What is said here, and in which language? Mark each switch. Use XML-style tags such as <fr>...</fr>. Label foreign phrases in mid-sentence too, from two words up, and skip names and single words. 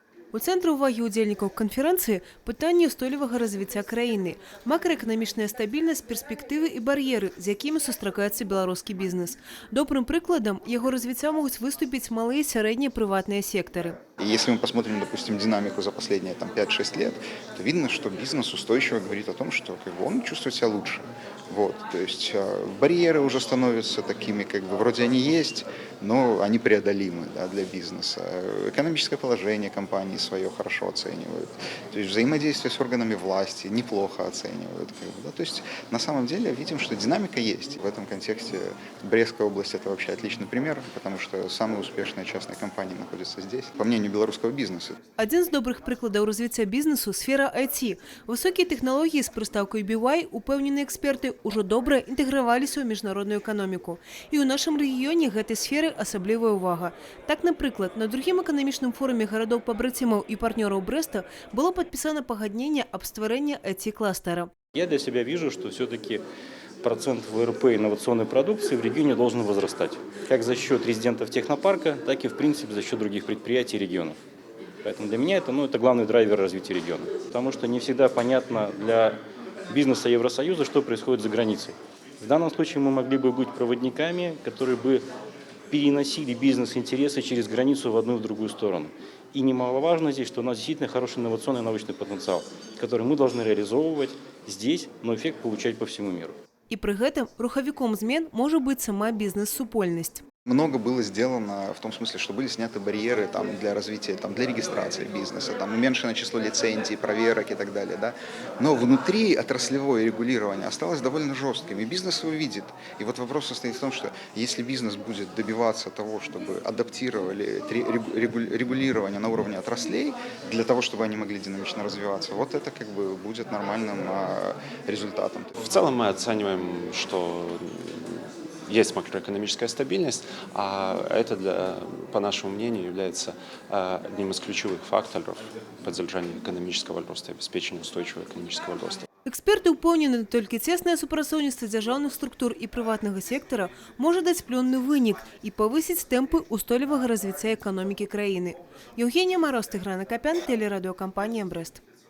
<be>У цэнтры ўвагі ўдзельнікаў канферэнцыі пытанні ўстойлівага развіцця краіны, макраэканамічная стабільнасць, перспектывы і бар'еры, з якімі сустракаецца беларускі бізнес. Добрым прыкладам яго развіцця могуць выступіць малыя і сярэднія прыватныя сектары.</be> <ru>Если мы посмотрим, допустим, динамику за последние 5-6 лет, то видно, что бизнес устойчиво говорит о том, что он чувствует себя лучше. Вот, то есть барьеры уже становятся такими, вроде они есть, но они преодолимы, да, для бизнеса. Экономическое положение компании свое хорошо оценивают. То есть взаимодействие с органами власти неплохо оценивают. Да. То есть на самом деле видим, что динамика есть. В этом контексте Брестская область – это вообще отличный пример, потому что самые успешные частные компании находятся здесь, по мнению белорусского бизнеса.</ru> <be>Один з добрых прыкладаў развіцця бізнесу – сфера IT. Высокія тэхналогіі з прыстаўкай BY, упэўненыя эксперты, ужо добра інтэграваліся ў міжнародную эканоміку. І ў нашым рэгіёне гэтай сферы асаблівая ўвага. Так, напрыклад, на другім эканамічным форуме гарадоў-пабрацімаў і партнёраў Брэста было падпісана пагадненне аб стварэнні IT-кластера.</be> <ru>Я для себя вижу, что все-таки процент ВРП инновационной продукции в регионе должен возрастать. Как за счет резидентов технопарка, так и, в принципе, за счет других предприятий и регионов. Поэтому для меня это главный драйвер развития региона. Потому что не всегда понятно для бизнеса Евросоюза, что происходит за границей. В данном случае мы могли бы быть проводниками, которые бы переносили бизнес-интересы через границу в одну и в другую сторону. И немаловажно здесь, что у нас действительно хороший инновационный научный потенциал, который мы должны реализовывать здесь, но эффект получать по всему миру.</ru> <be>І пры гэтым рухавіком змен можа быць сама бізнес-супольнасць.</be> <ru>Много было сделано в том смысле, что были сняты барьеры для развития, для регистрации бизнеса, уменьшено число лицензий, проверок и так далее. Да? Но внутри отраслевое регулирование осталось довольно жестким, и бизнес его видит. И вот вопрос состоит в том, что если бизнес будет добиваться того, чтобы адаптировали регулирование на уровне отраслей, для того, чтобы они могли динамично развиваться, вот это будет нормальным результатом. В целом мы оцениваем, что есть макроэкономическая стабильность, а это, по нашему мнению, является одним из ключевых факторов поддержания экономического роста и обеспечения устойчивого экономического роста.</ru> <be>Эксперты упэўнены, толькі цеснае супрацоўніцтва дзяржаўных структур і прыватнага сектара можа даць плённы вынік і павысіць тэмпы ўстойлівага развіцця эканомікі краіны.</be> <ru>Евгения Мороз, Тыгран Акопян, телерадиокомпания «Брест».</ru>